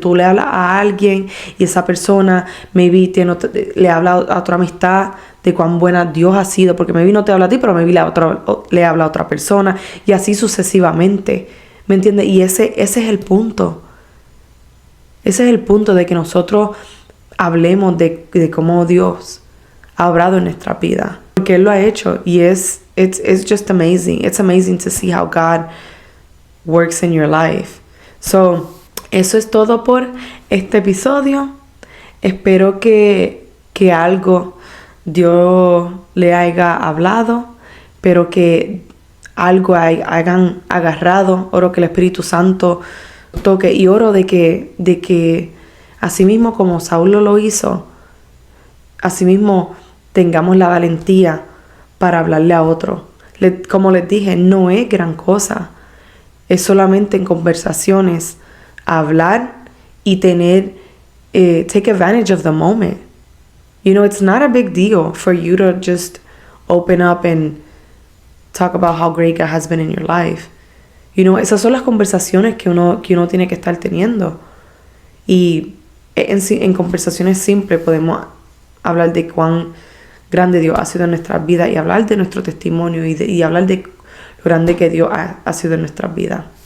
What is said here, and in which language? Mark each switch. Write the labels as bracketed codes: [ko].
[es] Tú le hablas a alguien y esa persona maybe le habla a otra amistad de cuán buena Dios ha sido, porque maybe no te habla a ti, pero maybe le habla a otra persona, y así sucesivamente, ¿me entiendes? Y ese es el punto. Ese es el punto de que nosotros hablemos de cómo Dios ha obrado en nuestra vida, porque Él lo ha hecho, y it's just amazing. [en] It's amazing to see how God works in your life. [es] So, eso es todo por este episodio. Espero que algo Dios le haya hablado, pero que algo hayan agarrado. Oro que el Espíritu Santo toque, y oro de que así mismo como Saulo lo hizo, así mismo tengamos la valentía para hablarle a otro. Como les dije, no es gran cosa. Es solamente en conversaciones hablar y tener, take advantage of the moment. [en] You know, it's not a big deal for you to just open up and talk about how great God has been in your life. [es] You know, esas son las conversaciones que uno tiene que estar teniendo. Y en conversaciones simples podemos hablar de cuán grande Dios ha sido en nuestras vidas, y hablar de nuestro testimonio y hablar de lo grande que Dios ha sido en nuestras vidas.